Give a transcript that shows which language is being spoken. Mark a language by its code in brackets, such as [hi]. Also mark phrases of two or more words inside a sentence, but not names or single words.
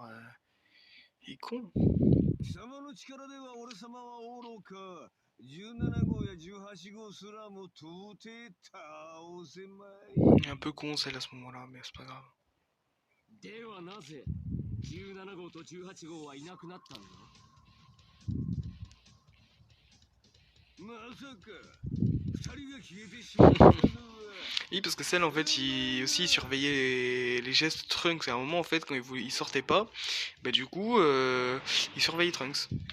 [fr] Il est con. Il est un peu con celle à ce moment-là, mais c'est pas grave. [ja] ではなぜ17号と18号はいなくなったんだ。まさか2人が消えてしまったのは。 [fr] Oui, parce que celle en fait, il aussi surveillait les gestes de Trunks. À un moment en fait, quand il sortait pas, bah du coup, il surveillait Trunks.